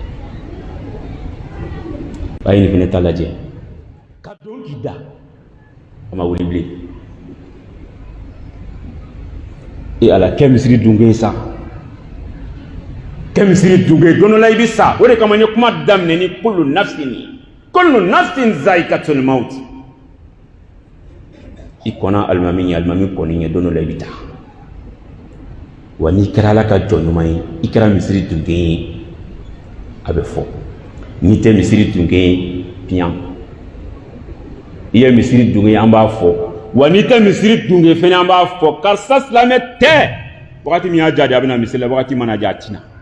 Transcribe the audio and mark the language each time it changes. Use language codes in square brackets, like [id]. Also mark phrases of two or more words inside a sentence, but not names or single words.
[bm] a ye nin fɛnɛ ta lajɛ ka dɔnkili da a ma wuli bilen ala kɛ misiri dunke sa kɛ misiri dunke don dɔ la i bɛ sa o de kama n ye kuma daminɛ ni [ar] كل نفس ذائقة الموت [bm] i kɔnna alimami ye alimami kɔni ye don dɔ la i bɛ taa wa n'i kɛra ala ka jɔn ɲuman ye i kɛra misiri dunke ye a bɛ fɔ n'i tɛ misiri dunke ye piyan i ye misiri dunke ye an b'a fɔ wa n'i tɛ misiri dunke fɛnɛ an b'a fɔ karisa silamɛ tɛ wagati min y'a jadi a bɛna misiri la wagati mana ja a tina